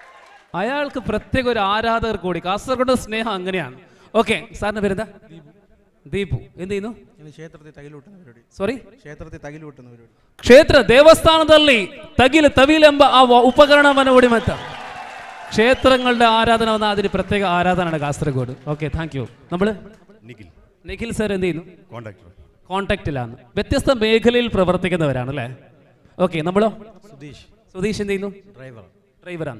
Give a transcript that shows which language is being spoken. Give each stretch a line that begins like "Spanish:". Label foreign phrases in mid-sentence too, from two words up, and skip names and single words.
Malayalam: അയാൾക്ക് പ്രത്യേക ഒരു ആരാധകർ കൂടി. കാസർഗോഡ് സ്നേഹം അങ്ങനെയാണ്. ഓക്കെ, സാറിന്റെ പേരെന്താ? ദീപു എന്ത് ചെയ്യുന്നു? ക്ഷേത്രത്തിൽ തകിലൂട്ടുന്ന പരിപാടി. സോറി, ക്ഷേത്രത്തിൽ തകിലൂട്ടുന്ന പരിപാടി.
Kannada: ಕ್ಷೇತ್ರ ದೇವಸ್ಥಾನದಲ್ಲಿ ತವಿಲೆಂಬ ಆ ಉಪಕರಣವನ್ನು ಹೊಡಿ ಮತ್ತ
Malayalam: ക്ഷേത്രങ്ങളുടെ ആരാധന വന്ന അതിന് പ്രത്യേക ആരാധനയാണ് കാസർഗോഡ്. ഓക്കെ,
English: thank you.
Malayalam: നമ്മള് നിഖിൽ സർ എന്ത് ചെയ്യുന്നു? കോണ്ടാക്റ്റിലാണ്. വ്യത്യസ്ത മേഖലയിൽ പ്രവർത്തിക്കുന്നവരാണ് അല്ലേ? ഓക്കെ, നമ്മളോ? സുധീഷ് എന്ത് ചെയ്യുന്നു? ഡ്രൈവറാണ്.